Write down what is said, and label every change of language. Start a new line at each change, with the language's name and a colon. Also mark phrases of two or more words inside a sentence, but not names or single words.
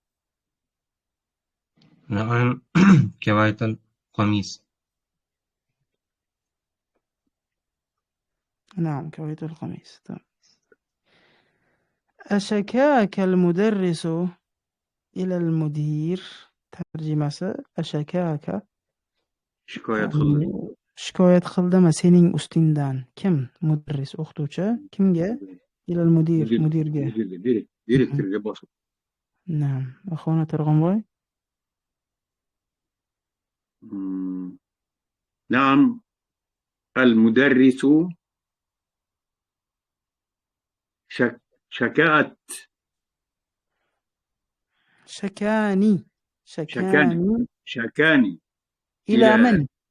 Arabic: نعم كويت القميص. نعم كويت القميص. تمام. أشكاك المدرس إلى المدير؟ ترجمة أشكاك
Uzbek: shikoyat qildimi sening ustingdan? Kim? Mudarris, o'qituvchi. Kimga?
Arabic: إلى المدير,
Uzbek: mudirga. direktorga bosib. Naam. Axona Turg'unboy.
Arabic: نعم المدرس شكأت شكاني إلى من؟